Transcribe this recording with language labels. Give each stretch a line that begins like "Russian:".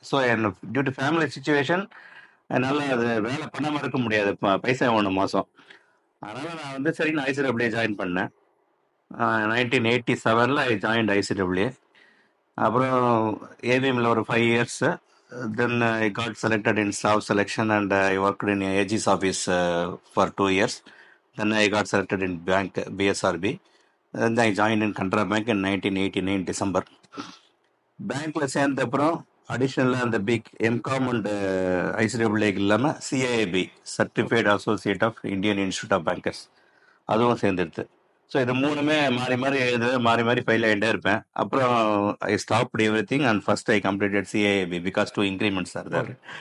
English: so என் due to family situation
Tamil: என்னால் அது வேலை பண்ணாமல் இருக்க முடியாது. பைசா வேணும் மாதம். அதனால் நான் வந்து சரி நான் ஐசிடபிள்யூ ஜாயின் பண்ணேன். 1987ல்
English: I joined ICW.
Tamil: அப்புறம் ஏவிஎம்மில் ஒரு
English: 5 years. Then I got selected in staff selection and I worked in AG's office for 2 years. Then I got selected in bank, BSRB. Then I joined in Canara Bank in 1989 December.
Tamil: பேங்க்ல சேர்ந்த அப்புறம் அடிஷ்னலாக அந்த big M Com and ஐசிடபிள்யூக்கு இல்லாமல் சிஐஏபி, certified associate of Indian institute of bankers, அதுவும் சேர்ந்துடுது.
English: so
Tamil: இது 3மே மாறி மாறி மாறி மாறி ஃபைல் ஆகிட்டே இருப்பேன்.
English: அப்புறம் I stopped everything and first I completed CAIIB because 2 increments are there.